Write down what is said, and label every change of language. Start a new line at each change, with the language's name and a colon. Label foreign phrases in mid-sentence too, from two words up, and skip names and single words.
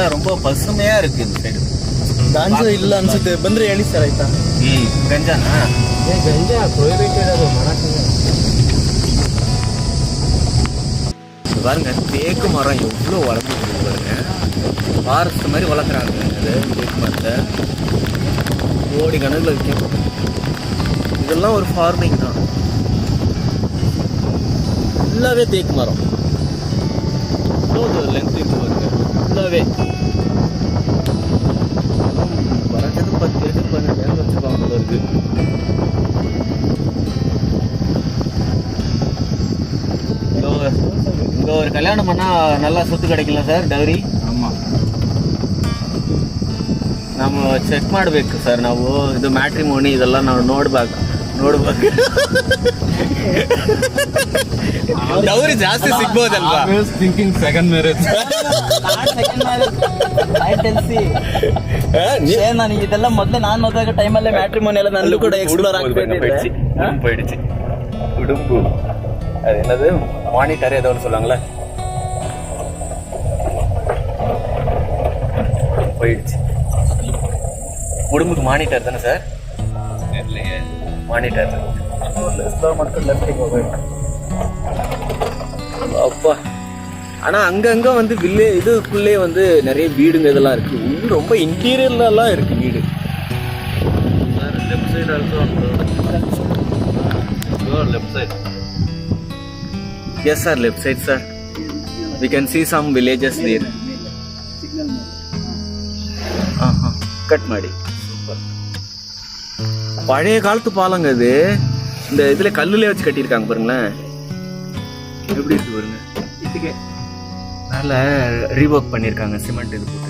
Tamil: ரொம்ப பசுமையா இருக்கு இந்த ಸೈಡ್.
Kannada: ಗಾಂಜಾ ಇಲ್ಲ ಅನ್ಸುತ್ತೆ, ಬಂದ್ರೆ ಹೇಳಿ ಸರ್ ಆಯ್ತಾ. ಗಂಜಾನಾ? ಗಂಜಾ prohibited ಅದು ಮಾಡಕ್ಕೆ.
Tamil: பாருங்க தேக்கு மரம் எவ்வளோ வளர்ந்துருக்கு பாருங்க. ஃபாரஸ்ட் மாதிரி வளர்க்குறாங்க அது தேக்கு மரத்தை. கோடி கணக்கில் வைக்கும். இதெல்லாம் ஒரு ஃபார்மிங் தான். ஃபுல்லாகவே தேக்கு மரம். லென்த் இருக்கு பாருங்க ஃபுல்லாகவே. வரைஞ்சது 10 ஏக்கர் 12 ஏக்கர் வச்சுருப்பாங்க போல இருக்கு. இங்கே ஒரு கல்யாணம் பண்ணால் நல்லா சொத்து கிடைக்கல சார் ಡೌರಿ? ಆಮಾಂ.
Kannada: ನಾವು ಚೆಕ್ ಮಾಡಬೇಕು ಸರ್. ನಾವು ಇದು ಮ್ಯಾಟ್ರಿಮೋನಿ ಇದೆಲ್ಲ ನಾವು ನೋಡ್ಬೇಕು. ಡೌರಿ ಜಾಸ್ತಿ ಸಿಗ್ಬೋದಲ್ವಾ?
English: thinking second marriage.
Kannada: ನನಗೆ ಇದೆಲ್ಲ ಮೊದಲೇ ನಾನು ಹೋದಾಗ ಟೈಮಲ್ಲೇ ಮ್ಯಾಟ್ರಿಮೋನಿ ಎಲ್ಲ ನನ್ನೂ ಕೂಡ ಎಕ್ಸ್ಪ್ಲೋರ್
Tamil: போயிடுச்சு. உடும்பு அது என்னது மானிட்டர் ஏதோ ஒன்று சொல்லுவாங்களே, போயிடுச்சு. உடம்புக்கு மானிட்டர் தானே சார்? மானிட்டர்
Kannada: ಎಕ್ಸ್ಪ್ಲೋರ್ ಮಾಡ್ಕೊಂಡು ಲೆಫ್ಟಿಗೆ ಹೋಗ್ಬೇಕು.
Tamil: அப்பா. ஆனால் அங்கங்கே வந்து இதுக்குள்ளே வந்து நிறைய வீடுங்க இதெல்லாம் இருக்கு. இன்னும் ரொம்ப இன்டீரியர்லாம் இருக்கு வீடு.
English: left side also left side. Yes sir, left side sir. We can see some villages there.
Kannada: கட் ಮಾಡಿ.
Tamil: பழைய காலத்து பாலங்க இது. இந்த இதுல கல்லுல வச்சு கட்டியிருக்காங்க பாருங்களேன். எப்படி இருக்கு பாருங்க. இதுக்கு மேல ரீவொர்க் பண்ணியிருக்காங்க சிமெண்ட் இது போட்டு.